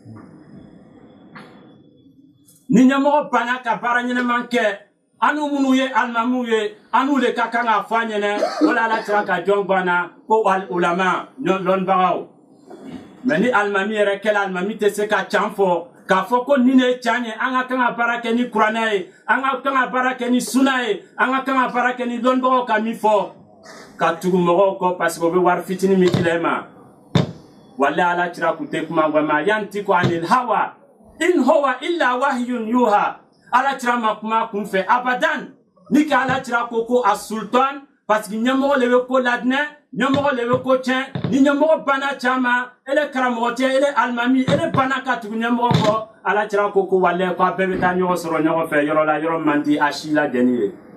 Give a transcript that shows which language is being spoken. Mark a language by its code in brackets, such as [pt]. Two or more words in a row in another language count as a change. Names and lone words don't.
[bm] ni ɲɛmɔgɔ banna ka baara ɲɛnɛman kɛ anu minnu ye alimamiw ye anu le ka kan k'a fɔ a ɲɛna o la ala tira ka jɔn banna ko ulama lɔnnibagaw mɛ ni alimami yɛrɛ kɛla alimami tɛ se ka can fɔ k'a fɔ ko nin de ye can ye an ka kan ka baara kɛ ni kuranɛ ye an ka kan ka baara kɛ ni suna ye an ka kan ka baara kɛ ni lɔnnibagaw ka min fɔ ka tugu mɔgɔw kɔ [fr] parce que [bm] o bɛ wari fitinin min dila e ma walahi ala tira kun tɛ kuma ma [ar] ينطق عن الهوى إن هو إلا وحي يوحى [bm] ala tira ma kuma kun fɛ abadan ni ka ala tira ko a sultan [fr] parce que [bm] ɲɛmɔgɔ le bɛ ko ladinɛ ɲɛmɔgɔ le bɛ ko tiɲɛ ni ɲɛmɔgɔ banna caman ele karamɔgɔ tɛ ele alimami ele banna ka tugu ɲɛmɔgɔ kɔ ala tira ko walahi ko a bɛɛ bɛ taa ɲɔgɔn sɔrɔ ɲɔgɔn fɛ yɔrɔ la yɔrɔ man di a si lajɛni ye